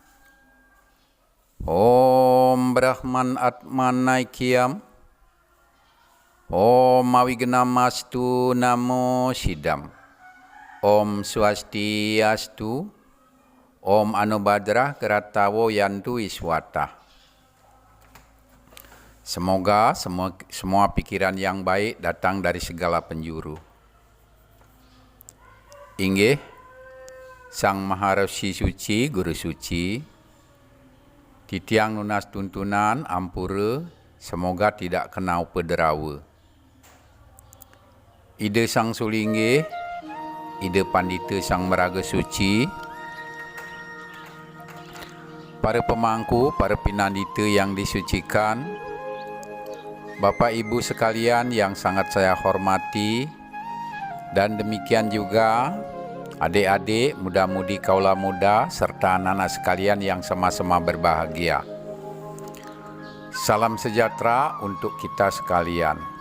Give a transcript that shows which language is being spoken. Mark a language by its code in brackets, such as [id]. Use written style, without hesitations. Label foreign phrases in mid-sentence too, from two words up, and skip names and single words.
[sa] ॐ ब्रह्मन् आत्मन् ऐक्यम्. ॐ अविघ्नमस्तु नमः सिद्धम्. ॐ स्वस्त्यस्तु. ॐ आ नो भद्राः क्रतवो यन्तु विश्वतः. [id] Semoga semua pikiran yang baik datang dari segala penjuru. [ban] Inggih, Sang Maharesi Suci, Guru Suci, titiang lunas tuntunan ampura, [id] semoga tidak kena upederawa. Ide Sang Sulinggih, ide Pandita Sang Meraga Suci, para pemangku, para pinandita yang disucikan, Bapak Ibu sekalian yang sangat saya hormati, dan demikian juga adik-adik, muda-mudi kaula muda, serta anak-anak sekalian yang sama-sama berbahagia. Salam sejahtera untuk kita sekalian.